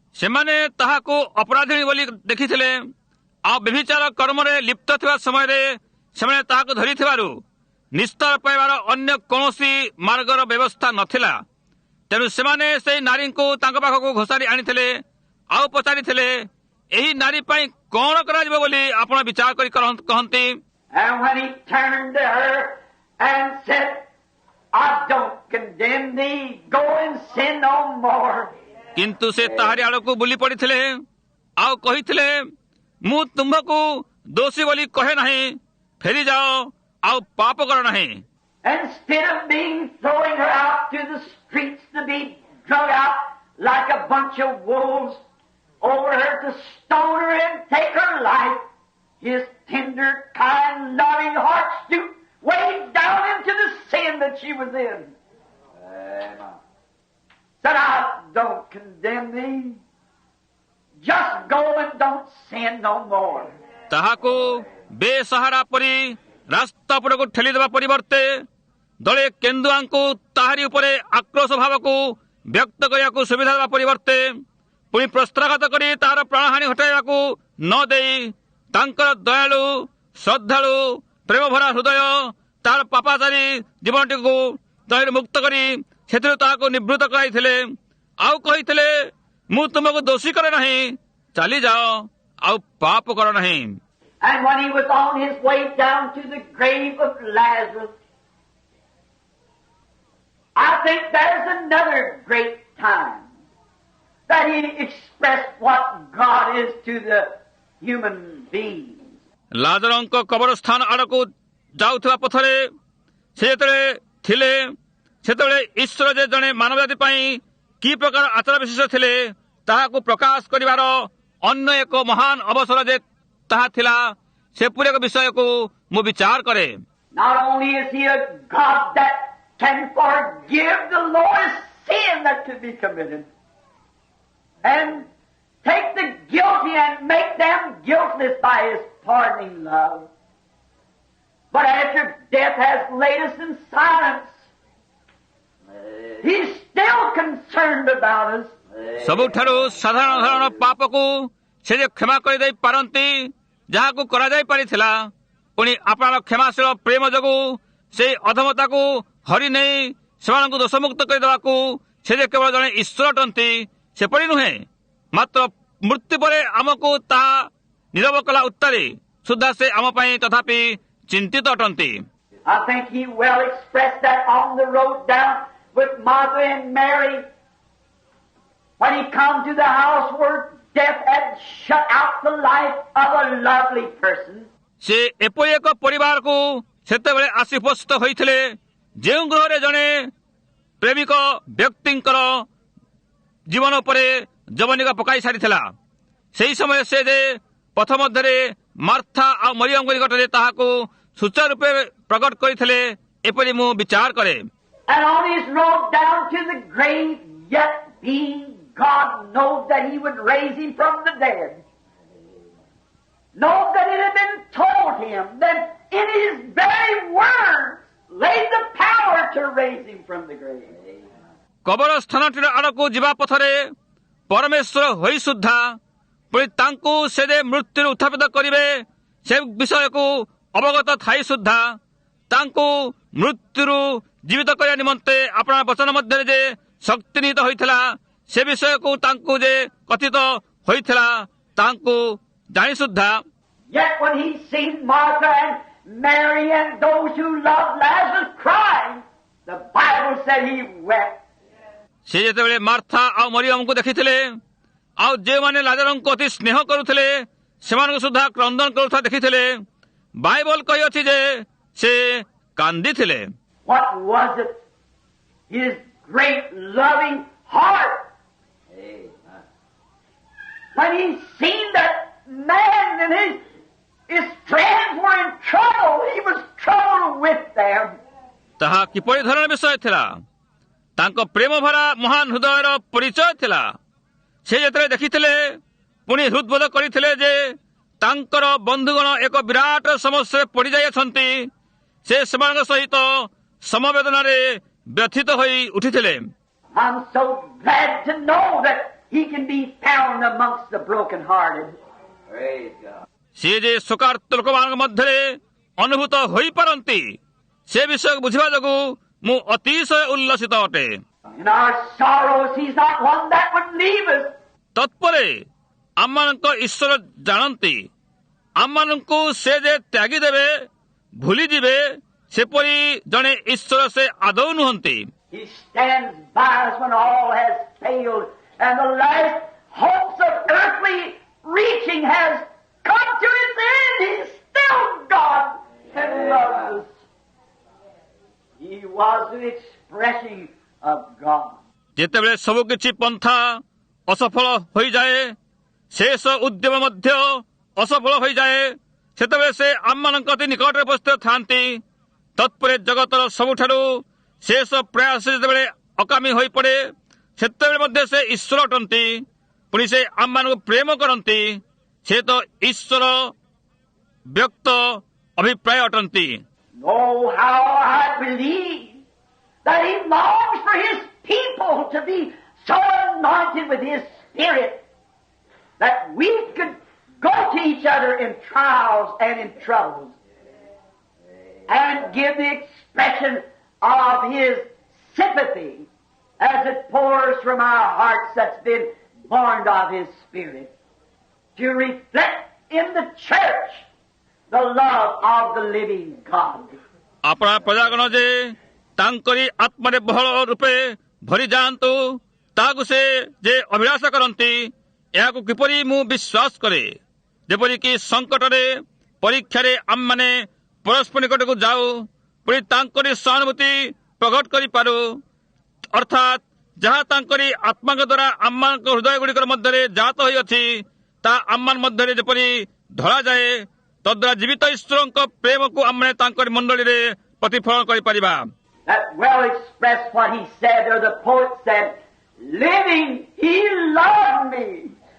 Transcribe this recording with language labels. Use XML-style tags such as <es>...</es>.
<or>ସେମାନେ ତାହାକୁ ଅପରାଧିଣୀ ବୋଲି ଦେଖିଥିଲେ, ଆଉ ବ୍ୟଭିଚାର କର୍ମରେ ଲିପ୍ତ ଥିବା ସମୟରେ ସେମାନେ ତାହାକୁ ଧରିଥିବାରୁ ନିସ୍ତାର ପାଇବାର ଅନ୍ୟ କୌଣସି ମାର୍ଗର ବ୍ୟବସ୍ଥା ନଥିଲା। ତେଣୁ ସେମାନେ ସେହି ନାରୀଙ୍କୁ ତାଙ୍କ ପାଖକୁ ଘୋଷାରି ଆଣିଥିଲେ ଆଉ ପଚାରିଥିଲେ, ଏହି ନାରୀ ପାଇଁ କଣ କରାଯିବ ବୋଲି ଆପଣ ବିଚାର କରି କହନ୍ତି।</or> <en>And when he turned to her and said, "I don't condemn thee, go and sin no more."</en> <or>କିନ୍ତୁ ସେ ତାହାରି ଆଡ଼କୁ ବୁଲି ପଡ଼ିଥିଲେ ଆଉ କହିଥିଲେ, ମୁଁ ତୁମ୍ଭକୁ ଦୋଷୀ ବୋଲି କହେ ନାହିଁ, ଫେରିଯାଅ ଆଉ ପାପ କର ନାହିଁ।</or> <en>Instead of throwing her out to the streets to be drug out like a bunch of wolves over her to stone her and take her life, his tender, kind, loving heart stooped way down into the sin that she was in. Said, "I don't condemn thee. Just go and don't sin no more."</en> <or>ତାହାକୁ ବେସାହାରା ପରି ରାସ୍ତା ଉପରକୁ ଠେଲିଦେବା ପରିବର୍ତ୍ତେ ଦଳେ କେନ୍ଦୁଆଙ୍କୁ ତାହାରି ଉପରେ ଆକ୍ରୋଶ ଭାବକୁ ବ୍ୟକ୍ତ କରିବାକୁ ସୁବିଧା ଦେବା ପରିବର୍ତ୍ତେ ପୁଣି ପ୍ରସ୍ତ୍ରାଘାତ କରି ତାହାର ପ୍ରାଣହାନୀ ଘଟାଇବାକୁ ନ ଦେଇ ତାଙ୍କର ଦୟାଳୁ, ଶ୍ରଦ୍ଧାଳୁ, ପ୍ରେମଭରା ହୃଦୟ ତାହାର ପାପାଚାରୀ ଜୀବନଟିକୁ ଦୟାରୁ ମୁକ୍ତ କରି ସେଥିରୁ ତାହାକୁ ନିବୃତ୍ତ କରାଇଥିଲେ ଆଉ କହିଥିଲେ, ମୁଁ ତୁମକୁ ଦୋଷୀ କରେ ନାହିଁ, ଚାଲିଯାଅ ଆଉ ପାପ କର ନାହିଁ।</or> <en>And when he was on his way down to the grave of Lazarus, I think there's another great time that he expressed what God is to the human beings.</en> <or>ଲାଜରଙ୍କ କବରସ୍ଥାନ ଆଡ଼କୁ ଯାଉଥିବା ପଥରେ ସେ ଯେତେବେଳେ ଥିଲେ ସେତେବେଳେ ଈଶ୍ୱର ଯେ ଜଣେ ମାନବ ଜାତି ପାଇଁ କି ପ୍ରକାର ଆଚାର ବିଶେଷ ଥିଲେ ତାହାକୁ ପ୍ରକାଶ କରିବାର ଅନ୍ୟ ଏକ ମହାନ ଅବସର ଯେ ତାହା ଥିଲା, ସେପରି ଏକ ବିଷୟକୁ ମୁଁ ବିଚାର କରେ।</or> <en>Not only is he a God that can forgive the lowest sin that could be committed and take the guilty and make them guiltless by his pardoning love, but after death has laid us in silence, he's still concerned about us.</en> <or>ସବୁଠାରୁ ସାଧାରଣ ପାପକୁ ସେ ଯେ କ୍ଷମା କରିଦେଇ ପାରନ୍ତି ଯାହାକୁ କରାଯାଇ ପାରିଥିଲା, ପୁଣି ଆପଣଙ୍କ କ୍ଷମାଶୀଳ ପ୍ରେମ ଯୋଗୁଁ ସେଇ ଅଧମତାକୁ ହରି ନେଇ ସେମାନଙ୍କୁ ଦୋଷମୁକ୍ତ କରିଦେବାକୁ ସେ ଯେ କେବଳ ଜଣେ ଈଶ୍ୱର ଅଟନ୍ତି ସେପରି ନୁହେଁ, ମାତ୍ର ମୃତ୍ୟୁ ପରେ ଆମକୁ ତାହା ନିରବ କଲା ଉତ୍ତାରେ ସୁଦ୍ଧା ସେ ଆମ ପାଇଁ ତଥାପି ଚିନ୍ତିତ ଅଟନ୍ତି।</or> <en>I think he well expressed that on the road down with Martha and Mary when he come to the house where death had shut out the life of a lovely person.</en> <or>ସେ ଏପରି ଏକ ପରିବାରକୁ ସେତେବେଳେ ଆସି ଉପସ୍ଥିତ ହୋଇଥିଲେ ଯେଉଁ ଗୃହରେ ଜଣେ ପ୍ରେମିକ ବ୍ୟକ୍ତିଙ୍କର ଜୀବନ ଉପରେ ଯବନିକା ପକାଇ ସାରିଥିଲା। ସେହି ସମୟରେ ସେ ଯେ ପଥ ମଧ୍ୟରେ ମାର୍ଥା ଆଉ ମରିୟମଙ୍କ ନିକଟରେ ତାହାକୁ ସୁଚାରୁ ରୂପେ ପ୍ରକଟ କରିଥିଲେ ଏପରି ମୁଁ ବିଚାର କରେ।</or> <en>And on his road down to the grave, yet being God knows that he would raise him from the dead. Know that it had been told him that in his very words lay the power to raise him from the grave.</en> <or>କବର ସ୍ଥାନଟିର ଆଡ଼କୁ ଯିବା ପଥରେ ପରମେଶ୍ୱର ହୋଇ ସୁଦ୍ଧା ପୁଣି ତାଙ୍କୁ ସେ ଯେ ମୃତ୍ୟୁରୁ ଉତ୍ଥାପିତ କରିବେ ସେ ବିଷୟକୁ ଅବଗତ ଥାଇ ସୁଦ୍ଧା ତାଙ୍କୁ ମୃତ୍ୟୁରୁ ଜୀବିତ କରିବା ନିମନ୍ତେ ଆପଣ ବଚନ ମଧ୍ୟରେ ଯେ ଶକ୍ତି ନିହିତ ହୋଇଥିଲା ସେ ବିଷୟକୁ ତାଙ୍କୁ ଯେ କଥିତ ହୋଇଥିଲା ତାଙ୍କୁ ଜାଣି ସୁଦ୍ଧା</or> <en>Yet when he seen Martha and Mary and those who loved Lazarus crying, the Bible said he wept.</en> <or>ସେ ଯେତେବେଳେ ମାର୍ଥା ଆଉ ମରିୟମଙ୍କୁ ଦେଖିଥିଲେ ଆଉ ଯେଉଁମାନେ ଲାଜରଙ୍କୁ ଅତି ସ୍ନେହ କରୁଥିଲେ ସେମାନଙ୍କୁ ସୁଦ୍ଧା କ୍ରନ୍ଦନ କରୁଥିବା ଦେଖିଥିଲେ ବାଇବଲ କହିଅଛି ଯେ ସେ କାନ୍ଦିଥିଲେ।</or> <en>What was it? His great loving heart. When he seen that man and his friends were in trouble, he was troubled with them.</en> <or>ତାହା କିପରି ଧରଣର ବିଷୟ ଥିଲା? ତାଙ୍କ ପ୍ରେମ ଭରା ମହାନ ହୃଦୟର ପରିଚୟ ଥିଲା। ସେ ଯେତେବେଳେ ଦେଖିଥିଲେ ପୁଣି ହୃଦବୋଧ କରିଥିଲେ ଯେ ତାଙ୍କର ବନ୍ଧୁଗଣ ଏକ ବିରାଟ ସମସ୍ୟାରେ ପଡ଼ିଯାଇଅଛନ୍ତି ସେ ସେମାନଙ୍କ ସହିତ ସମବେଦନାରେ ବ୍ୟଥିତ ହୋଇ ଉଠିଥିଲେ।</or> <en>I'm so glad to know that he can be found amongst the brokenhearted. Praise God.</en> <or>ସେ ଯେ ଶୋକାର୍ତ୍ତ ଲୋକମାନଙ୍କ ମଧ୍ୟରେ ଅନୁଭୂତ ହୋଇପାରନ୍ତି ସେ ବିଷୟକୁ ବୁଝିବା ଯୋଗୁଁ ମୁଁ ଅତିଶୟ ଉଲ୍ଲସିତ ଅଟେ।</or> <en>In our sorrows, he's not one that would leave us.</en> <or>ତତ୍ପରେ ଆମମାନଙ୍କ ଈଶ୍ୱର ଜାଣନ୍ତି ଆମମାନଙ୍କୁ ସେ ଯେ ତ୍ୟାଗି ଦେବେ ଭୁଲିଯିବେ ସେପରି ଜଣେ ଈଶ୍ୱର ସେ ଆଦୌ ନୁହନ୍ତି।</or> <en>He stands by us when all has failed and the last hopes of earthly reaching has come to its end. He's still God and loves us. He was the expression of God.</en> <or>ଯେତେବେଳେ ସବୁ କିଛି ପନ୍ଥା ଅସଫଳ ହୋଇଯାଏ ଶେଷ ଉଦ୍ୟମ ମଧ୍ୟ ଅସଫଳ ହୋଇଯାଏ ସେତେବେଳେ ସେ ଆମମାନଙ୍କ ଅତି ନିକଟରେ ଉପସ୍ଥିତ ଥାନ୍ତି। ତତ୍ପରେ ଜଗତର ସବୁଠାରୁ ଶେଷ ପ୍ରୟାସ ଯେତେବେଳେ ଅକାମୀ ହୋଇପଡ଼େ ସେତେବେଳେ ମଧ୍ୟ ସେ ଈଶ୍ୱର ଅଟନ୍ତି। ପୁଣି ସେ ଆମମାନଙ୍କୁ ପ୍ରେମ କରନ୍ତି। ସେ ତ ଈଶ୍ୱର ବ୍ୟକ୍ତ ଅଭିପ୍ରାୟ ଅଟନ୍ତି।</or> <en>Oh, how I believe that he longs for his people to be so anointed with his Spirit that we could go to each other in trials and in troubles and give the expression of his sympathy as it pours from our hearts that's been born of his Spirit to reflect in the church the love of the living God.</en> <or>ଆପଣା ପ୍ରଜାଗଣ ଯେ ତାଙ୍କରି ଆତ୍ମାରେ ବହଳ ରୂପେ ଭରି ଯାଆନ୍ତୁ ତାହାକୁ ସେ ଯେ ଅଭିଳାଷ କରନ୍ତି ଏହାକୁ କିପରି ମୁଁ ବିଶ୍ୱାସ କରେ। ଯେପରିକି ସଙ୍କଟରେ ପରୀକ୍ଷାରେ ଆମମାନେ ପରସ୍ପର ନିକଟକୁ ଯାଉ ପୁଣି ତାଙ୍କରି ସହାନୁଭୂତି ପ୍ରକଟ କରିପାରୁ ଅର୍ଥାତ୍ ଯାହା ତାଙ୍କରି ଆତ୍ମାଙ୍କ ଦ୍ୱାରା ଆମମାନଙ୍କ ହୃଦୟ ଗୁଡ଼ିକର ମଧ୍ୟରେ ଜାତ ହୋଇଅଛି ତାହା ଆମମାନ ମଧ୍ୟରେ ଯେପରି ଧଳାଯାଏ ତଦ୍ୱାରା ଜୀବିତ ଈଶ୍ୱରଙ୍କ ପ୍ରେମକୁ ଆମେ ତାଙ୍କରି ମଣ୍ଡଳୀରେ ପ୍ରତିଫଳନ କରିପାରିବା।</or> <en>That well expressed what he said, or the poet said, living, he loved me.</en>